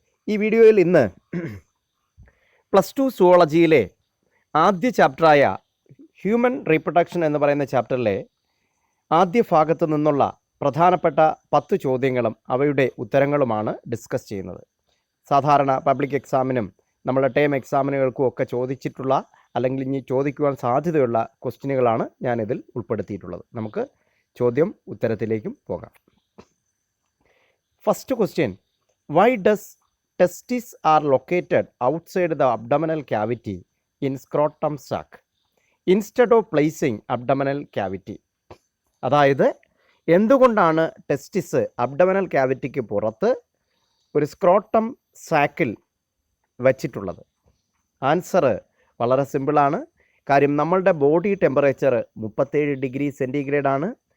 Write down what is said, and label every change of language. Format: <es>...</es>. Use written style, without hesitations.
<ml>ഈ വീഡിയോയിൽ ഇന്ന് +2 സുവോളജിയിലെ ആദ്യ ചാപ്റ്ററായ ഹ്യൂമൻ റീപ്രൊഡക്ഷൻ എന്ന് പറയുന്ന ചാപ്റ്ററിലെ ആദ്യ ഭാഗത്തു നിന്നുള്ള പ്രധാനപ്പെട്ട 10 ചോദ്യങ്ങളും അവയുടെ ഉത്തരങ്ങളുമാണ് ഡിസ്കസ് ചെയ്യുന്നത്. സാധാരണ പബ്ലിക് എക്സാമിനും നമ്മുടെ ടേം എക്സാമിനുകൾക്കും ഒക്കെ ചോദിച്ചിട്ടുള്ള അല്ലെങ്കിൽ ഇനി ചോദിക്കുവാൻ സാധ്യതയുള്ള ക്വസ്റ്റ്യനുകളാണ് ഞാനിതിൽ ഉൾപ്പെടുത്തിയിട്ടുള്ളത്. നമുക്ക് ചോദ്യം ഉത്തരത്തിലേക്കും പോകാം.</ml> <en>First question: why does testes are located outside the abdominal cavity in scrotum sac instead of placing abdominal cavity?</en> <ml>അതായത് എന്തുകൊണ്ടാണ് ടെസ്റ്റിസ് അബ്ഡമനൽ ക്യാവിറ്റിക്ക് പുറത്ത് ഒരു സ്ക്രോട്ടം സാക്കിൽ വച്ചിട്ടുള്ളത്? ആൻസർ വളരെ സിമ്പിളാണ്. കാര്യം നമ്മളുടെ ബോഡി ടെമ്പറേച്ചർ 37 ഡിഗ്രി സെൻറ്റിഗ്രേഡ് ആണ്.</ml>